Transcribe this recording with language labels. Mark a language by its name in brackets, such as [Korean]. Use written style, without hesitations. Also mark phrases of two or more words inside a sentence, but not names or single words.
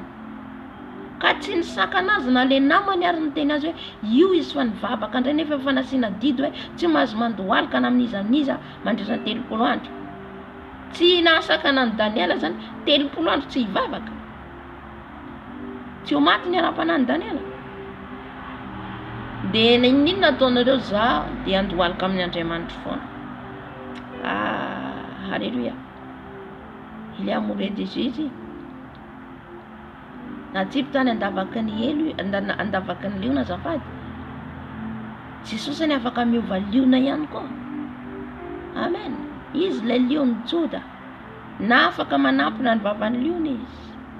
[Malagasy] Ka tsy nisakana azy na le namany ary niteny azy hoe io izy fa nivavaka indray nefa efa nasiana didy hoe tsy mahazo mandohalika na amin'izaniza mandritra 30 andro. Tsy nasakana ny Daniela zany 30 andro tsy hivavaka. Tsy ho maty ny ara-panahy ny Daniela. De ninona ataonareo za de andohalika amin'ny Andriamanitra foana. Alléluia. [French] Il est amoureux de Jésus. [Malagasy] Na tsipy tany andavaky ny elo, andavaky ny liona zafady. Jesosy ny afaka miova liona ihany koa. Amen. Izy le lion Juda. Na afaka manampina ny vavan'ny liona izy.